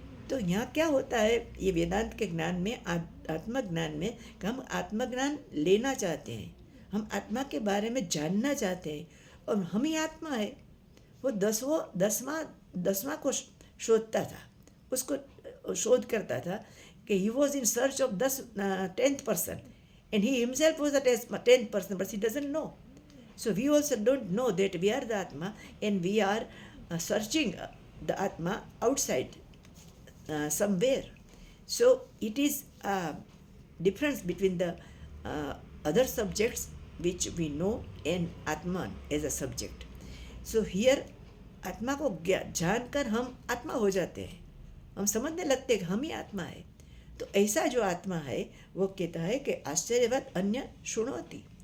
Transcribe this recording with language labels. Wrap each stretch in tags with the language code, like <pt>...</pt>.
<hi>तो यहाँ क्या होता है, ये वेदांत के ज्ञान में, आत्मज्ञान में, कि हम आत्मज्ञान लेना चाहते हैं, हम आत्मा के बारे में जानना चाहते हैं, और हम ही आत्मा है। वो दसवां को शोधता था, उसको शोध करता था कि</hi> <en>He was in search of 10th person and he himself was a 10th person, but he doesn't know. So we also don't know that we are the Atma, and we are searching the Atma outside somewhere. So it is a difference between the other subjects which we know and Atman as a subject. So here</en> <hi>आत्मा को जानकर हम आत्मा हो जाते हैं, हम समझने लगते हैं कि हम ही आत्मा है। तो ऐसा जो आत्मा है वो कहता है कि आश्चर्यवत अन्य शृणोति।</hi>